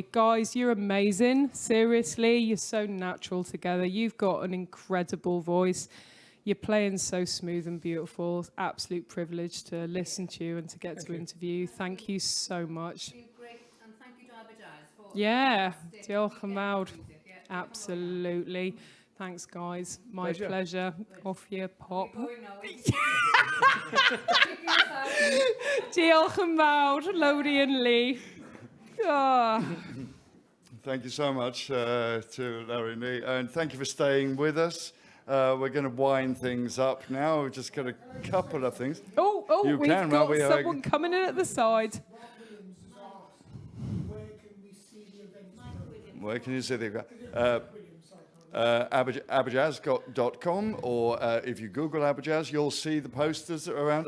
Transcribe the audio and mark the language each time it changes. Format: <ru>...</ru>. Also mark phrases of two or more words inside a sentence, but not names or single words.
<en>Guys, you're amazing. Seriously, you're so natural together. You've got an incredible voice. You're playing so smooth and beautiful. It's absolute privilege to listen to you and to get to interview you. Thank you so much. Yeah,</en> <cy>diolch yn fawr.</cy> <en>Absolutely. Thanks, guys. My pleasure. Off you pop.</en> <cy>Diolch yn fawr, Lowry and Lee.</cy> <en>Oh. Thank you so much to Larry and Lee, and thank you for staying with us. We're going to wind things up now. We've just got a couple of things. We've got someone coming in at the side. Where can you see the Aberjazz.com, or if you Google Aberjazz, you'll see the posters that are around.</en>